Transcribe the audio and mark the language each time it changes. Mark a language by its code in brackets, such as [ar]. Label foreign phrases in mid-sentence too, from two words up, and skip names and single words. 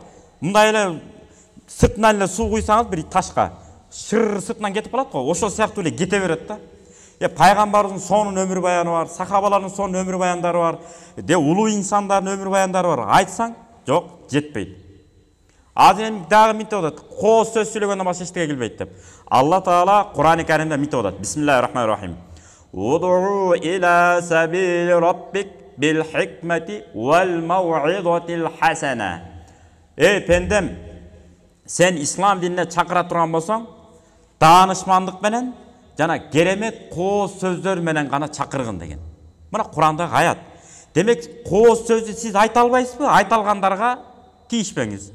[ky] Мындай эле сыртынан эле суу куйсаңыз бир ташка, шыр сыртынан кетип калат го, ошол сыяктуу эле кете берет да. Пайгамбардын сонун өмүр баяны бар, сахабалардын сонун өмүр баяндары бар, улуу инсандардын өмүр баяндары бар. Айтсаң, жок, жетпейт. Азыр эми дагы мынтип атат, кооз сөз сүйлөгөндөн башка эчтеке келбейт деп. Алла Таала Кур'ан-ы Каримде мынтип атат. [ar] بسم الله الرحمن الرحيم. ادع إلى سبيل ربك بالحكمة والموعظة الحسنة. [ky] Эй пендем, сен ислам динине чакыра турган болсоң, таанышмандык менен жана керемет кооз сөздөр менен гана чакыргын деген. Мына Кур'андагы аят. Демек, кооз сөздү сиз айта албайсызбы? Айта алгандарга тийишпеңиз.